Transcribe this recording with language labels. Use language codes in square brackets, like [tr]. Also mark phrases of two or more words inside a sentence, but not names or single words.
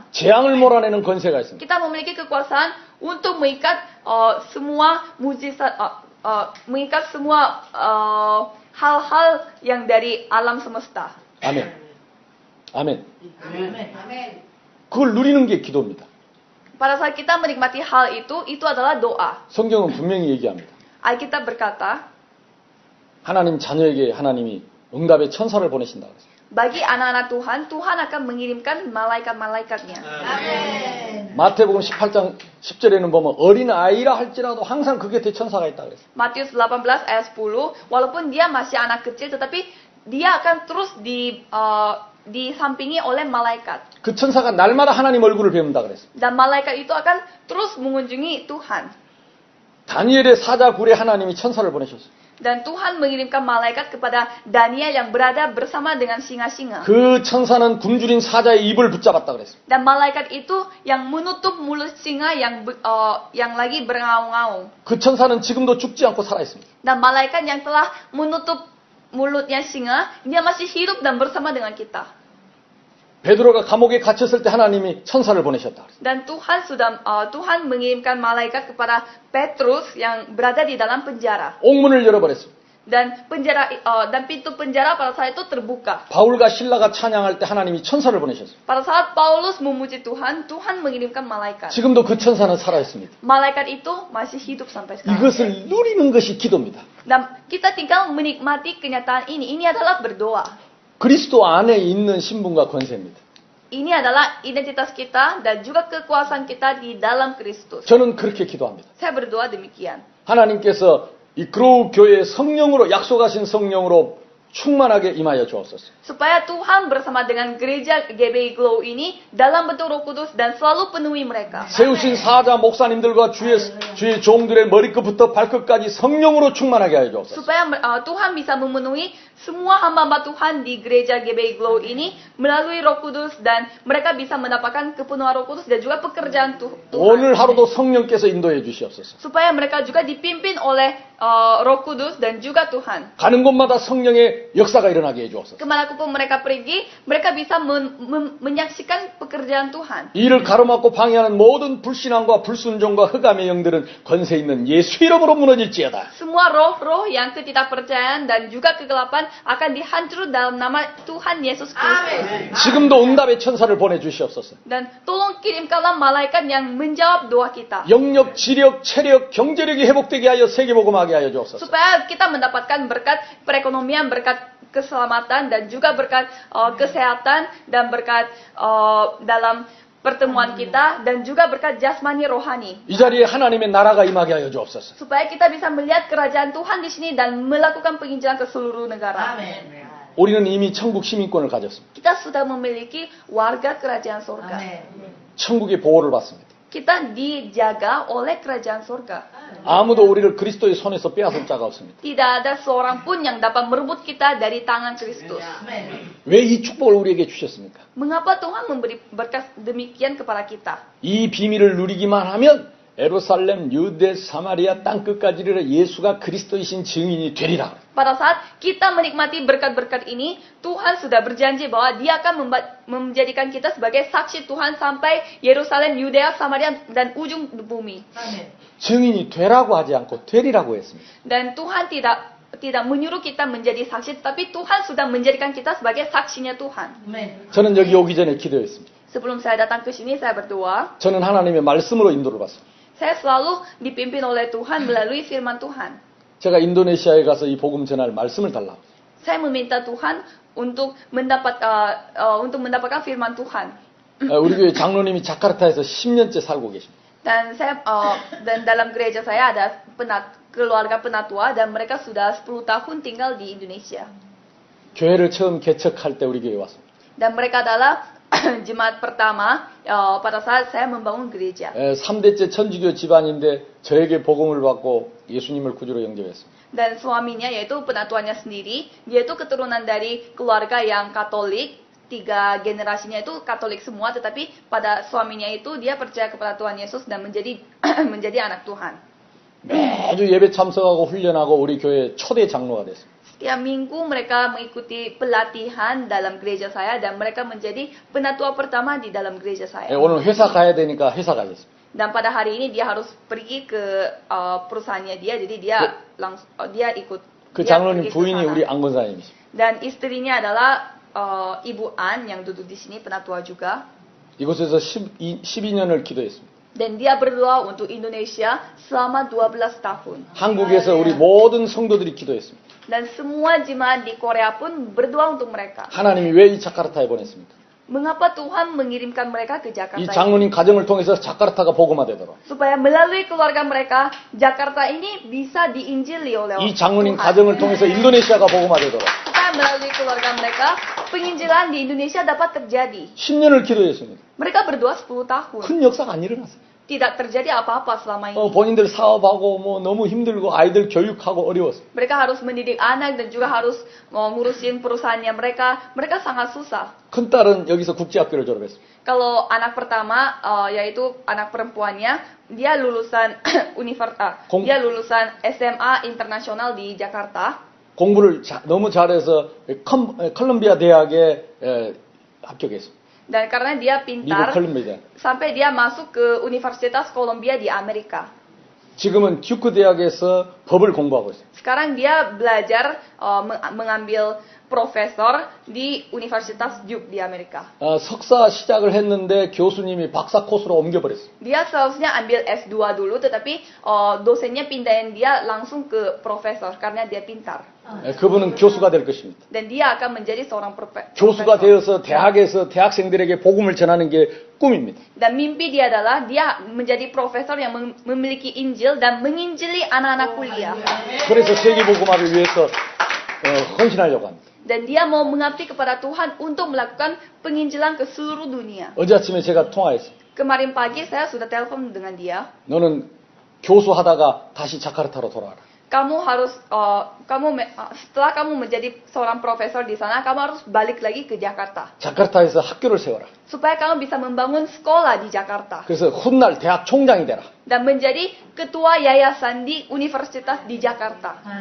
[ko] 재앙을 몰아내는 권세가 있습니다. [id] Kita memiliki kekuasaan untuk mengikat semua mujizat, mengikat semua hal-hal yang dari alam semesta. [ko] 아멘. 아멘. [id] Amin. [ko] 그걸 누리는 게 기도입니다. [id] Pada saat kita menikmati hal itu adalah doa. [ko] 성경은 분명히 얘기합니다. [id] Alkitab berkata, [ko] 하나님 자녀에게 하나님이 응답의 천사를 보내신다 그랬어요. [id] bagi anak-anak Tuhan, Tuhan akan mengirimkan malaikat-malaikatnya. Amin. [ko] 마태복음 18장 10절에는 보면 어린 아이라 할지라도 항상 그 곁에 천사가 있다 그랬어요. [id] Matius 18 ayat 10, walaupun dia masih anak kecil, tetapi dia akan terus disampingi oleh malaikat. [ko] 그 천사가 날마다 하나님 얼굴을 뵙는다 그랬어요. [id] Dan malaikat itu akan terus mengunjungi Tuhan. [ko] 다니엘의 사자 굴에 하나님이 천사를 보내셨어요. [id] Dan Tuhan mengirimkan malaikat kepada Daniel yang berada bersama dengan singa-singa. [ko] 그 천사는 굶주린 사자의 입을 붙잡았다 그랬습니다. [id] Dan malaikat itu yang menutup mulut singa yang lagi berengaung-ngaung. [ko] 그 천사는 지금도 죽지 않고 살아 있습니다. [id] Dan malaikat yang telah menutup mulutnya singa, dia masih hidup dan bersama dengan kita. [ko] 베드로가 감옥에 갇혔을 때 하나님이 천사를 보내셨다. [id] Dan Tuhan mengirimkan malaikat kepada Petrus yang berada di dalam penjara. [ko] 옥문을 열어버렸습니다. [id] Dan pintu penjara pada saat itu terbuka. [ko] 바울과 신라가 찬양할 때 하나님이 천사를 보내셨습니다. [id] Pada saat Paulus memuji Tuhan, Tuhan mengirimkan malaikat. [ko] 지금도 그 천사는 살아있습니다. [id] Malaikat itu masih hidup sampai sekarang. [ko] 이것을 누리는 것이 기도입니다. [id] Dan kita tinggal menikmati kenyataan ini. Ini adalah berdoa. [ko] 그리스도 안에 있는 신분과 권세입니다. [id] Ini adalah identitas kita dan juga kekuasaan kita di dalam Kristus. [ko] 저는 그렇게 기도합니다. [id] Saya berdoa demikian. [ko] 하나님께서 이 그로우 교회의 성령으로 약속하신 성령으로 충만하게 임하여 주옵소서. [id] Supaya Tuhan bersama dengan gereja GBI Glow ini dalam bentuk Roh Kudus dan selalu penuhi mereka. [ko] 세우신 사자 목사님들과 주의 종들의 머리끝부터 발끝까지 성령으로 충만하게 하여 주옵소서. [id] Supaya Tuhan bisa memenuhi semua hamba-hamba Tuhan di gereja GBI Glow ini melalui Roh Kudus dan mereka bisa mendapatkan kepenuhan Roh Kudus dan juga pekerjaan Tuhan. [ko] 오늘 하루도 성령께서 인도해 주시옵소서. [id] Supaya mereka juga dipimpin oleh Roh Kudus dan juga Tuhan. [ko] 가는 곳마다 성령의 역사가 일어나게 해 주옵소서. [id] Kemanapun mereka pergi, mereka bisa menyaksikan pekerjaan Tuhan. [ko] 이를 가로막고 방해하는 모든 불신앙과 불순종과 흑암의 영들은 권세 있는 예수 이름으로 무너질지어다. [id] Semua roh-roh yang ketidakpercayaan dan juga kegelapan akan dihancur dalam nama Tuhan Yesus Kristus. [ko] 지금도 응답의 천사를 보내주시옵소서. [id] Dan tolong kirimkanlah malaikat yang menjawab doa kita. [ko] 영력, 지력, 체력, 경제력이 회복되게 하여 세계복음하게 하여 주옵소서. [id] Supaya kita mendapatkan berkat perekonomian, berkat keselamatan dan juga berkat kesehatan dan berkat dalam pertemuan kita dan juga berkat jasmani rohani. [ko] 이 자리에 하나님의 나라가 임하게 하여 주옵소서. [id] Supaya kita bisa melihat kerajaan Tuhan di sini dan melakukan penginjilan ke seluruh negara. [ko] 아멘. 우리는 이미 천국 시민권을 가졌습니다. [id] Kita sudah memiliki warga kerajaan surga. [ko] 아멘. 천국의 보호를 받습니다. [id] Kita dijaga oleh kerajaan surga. [ko] 아무도 우리를 그리스도의 손에서 빼앗을 자가 없습니다. [id] Tidak ada seorang pun yang dapat merebut kita dari tangan Kristus. [ko] 아멘. 왜 이 축복을 우리에게 주셨습니까? [id] Mengapa Tuhan memberi berkat demikian kepada kita? [ko] 이 비밀을 누리기만 하면 예루살렘, 유대, 사마리아 땅끝까지 이르러 예수가 그리스도이신 증인이 되리라. [id] Pada saat kita menikmati berkat-berkat ini, Tuhan sudah berjanji bahwa Dia akan menjadikan kita sebagai saksi Tuhan sampai Yerusalem, Yudea, Samaria, dan ujung bumi. [ko] 아멘. 증인이 되라고 하지 않고 되리라고 했습니다. [id] Dan Tuhan tidak menyuruh kita menjadi saksi, tapi Tuhan sudah menjadikan kita sebagai saksinya Tuhan. [ko] 아멘. 저는 여기 오기 전에 기도했습니다. [id] Sebelum saya datang ke sini, saya berdoa. [ko] 저는 하나님의 말씀으로 인도를 받습니다. [id] Saya selalu dipimpin oleh Tuhan melalui firman Tuhan. [ko] 제가 인도네시아에 가서 이 복음 전할 말씀을 달라고. [id] Saya meminta Tuhan untuk mendapatkan firman Tuhan. [ko] 우리 교회 장로님이 자카르타에서 10년째 살고 계십니다. [id] Dan dalam gereja saya ada keluarga penatua dan mereka sudah 10 tahun tinggal di Indonesia. [ko] 교회를 처음 개척할 때 우리 교회에 왔습니다. [id] Dan mereka adalah jemaat pertama pada saat saya membangun gereja. [ko] 3대째 천주교 집안인데 저에게 복음을 받고 예수님을 구주로 영접했습니다. [id] Dan suaminya yaitu penatuannya sendiri, dia itu keturunan dari keluarga yang Katolik, 3 generasinya itu Katolik semua, tetapi pada suaminya itu dia percaya kepada Tuhan Yesus dan menjadi anak Tuhan. [ko] 매주 예배 참석하고 훈련하고 우리 교회 초대 장로가 됐습니다. [id] Setiap minggu mereka mengikuti pelatihan dalam gereja saya dan mereka menjadi penatua pertama di dalam gereja saya. [ko] 오늘 회사 가야 되니까 회사 가겠습니다. [id] Dan pada hari ini dia harus pergi ke perusahaannya dia, jadi dia ikut. [ko] 그 [id] dia [ko] 장로님 [id] pergi ke [ko] 부인이 [id] sana. [ko] 우리 안건사님이십니다. [id] Dan istrinya adalah Ibu An yang duduk di sini, penatua juga. [ko] 이곳에서 12년을 기도했습니다. [id] Dan dia berdoa untuk Indonesia selama 12 tahun. [ko] 한국에서 우리 모든 성도들이 기도했습니다. [id] Dan semua jemaat di Korea pun berdoa untuk mereka. [ko] 하나님이 왜 이 자카르타에 보냈습니까? [id] Mengapa Tuhan mengirimkan mereka ke Jakarta [ko] 이 [id] ini? [ko] 장로님 가정을 통해서 자카르타가 복음화되도록. [id] Supaya melalui keluarga mereka, Jakarta ini bisa diinjili oleh [ko] 이 장로님 [id] Tuhan. [ko] 가정을 통해서 인도네시아가 복음화되도록. [id] Supaya melalui keluarga mereka, penginjilan di Indonesia dapat terjadi. [ko] 10년을 기도했습니다. [id] Mereka berdoa 10 tahun. [ko] 큰 역사가 안 일어났어요. [id] tidak terjadi apa-apa selama ini. [ko] 본인들 사업하고 뭐 너무 힘들고 아이들 교육하고 어려웠어. [id] Mereka harus mendidik anak dan juga harus ngurusin perusahaannya mereka. Mereka sangat susah. [ko] 큰 딸은 여기서 국제학교를 졸업했어. [id] Kalau anak pertama, yaitu anak perempuannya, dia lulusan dia lulusan SMA internasional di Jakarta. [ko] 공부를 너무 잘해서 컬럼비아 대학에 합격했어. [id] Dan karena dia [ko] 미국 [id] pintar, [ko] 컬럼비아. [id] sampai dia masuk ke Universitas Columbia di Amerika. [ko] 지금은 듀크 대학에서 법을 공부하고 있어. [id] Sekarang dia belajar mengambil profesor di Universitas Duke di Amerika. [ko] 석사 시작을 했는데 교수님이 박사 코스로 옮겨버렸어. [id] Dia seharusnya ambil S2 dulu, tetapi dosennya pindahin dia langsung ke profesor karena dia pintar. [ko] 그분은 교수가 될 것입니다. [id] Dan dia akan menjadi seorang profesor. [ko] 교수가 되어서 대학에서 대학생들에게 복음을 전하는 게 꿈입니다. [id] Dan mimpi dia adalah dia menjadi profesor yang memiliki Injil dan menginjili anak-anak kuliah. [ko] 그래서 세계복음화를 위해서 헌신하려고 합니다. [id] Dan dia mau mengabdi kepada Tuhan untuk melakukan penginjilan ke seluruh dunia. [ko] 어제 아침에 제가 통화했어요. [id] Kemarin pagi saya sudah telepon dengan dia. [ko] 너는 교수하다가 다시 자카르타로 돌아와라. [id] Setelah kamu menjadi seorang profesor di sana, kamu harus balik lagi ke Jakarta. [ko] 자카르타에서 학교를 세워라. [id] Supaya kamu bisa membangun sekolah di Jakarta. [ko] 그래서 훗날 대학 총장이 되라. [id] Dan menjadi ketua yayasan di universitas di Jakarta.